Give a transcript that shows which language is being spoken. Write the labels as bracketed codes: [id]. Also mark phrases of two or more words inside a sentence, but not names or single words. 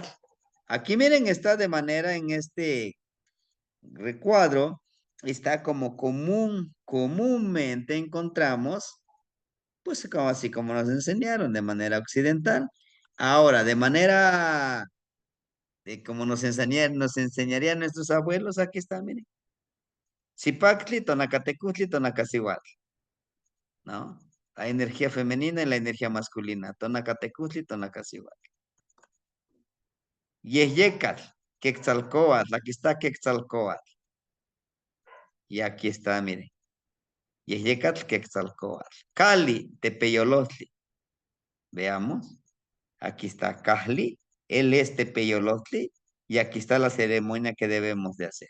[es] Aquí miren, está de manera en este recuadro, está como comúnmente encontramos pues como así como nos enseñaron de manera occidental. Ahora, de manera de como nos enseñarían nuestros abuelos, aquí está, miren. Zipactli, Tonacatecutli, Tonacasihuatl, ¿no? La energía femenina y la energía masculina. Tonacatecutli, Tonacasihuatl. Yehyecatl, Quetzalcóatl, aquí está Quetzalcóatl. Y aquí está, miren. Yeyecatl Quetzalcóatl. Cali, Tepeyolotli. Veamos. Aquí está Cali, él es Tepeyolotli, y aquí está la ceremonia que debemos de hacer.